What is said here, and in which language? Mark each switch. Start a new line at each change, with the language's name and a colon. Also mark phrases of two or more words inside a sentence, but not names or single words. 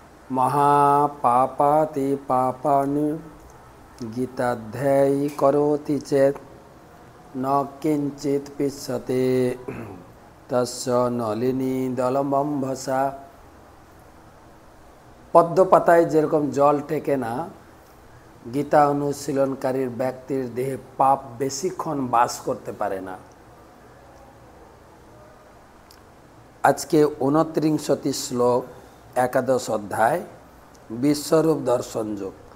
Sanskrit: महापापाति पापानि गीताध्यायी करोति चेत् न किंचित पिच्छते तस्य नलिनी दलमंभसा।
Bangla: পদ্ম পাতায় যেরকম জল টেকে না, গীতা অনুশীলনকারীর ব্যক্তির দেহে পাপ বেশিক্ষণ বাস করতে পারে না। আজকে 29টি শ্লোক, একাদশ অধ্যায়, বিশ্বরূপ দর্শন যোগ।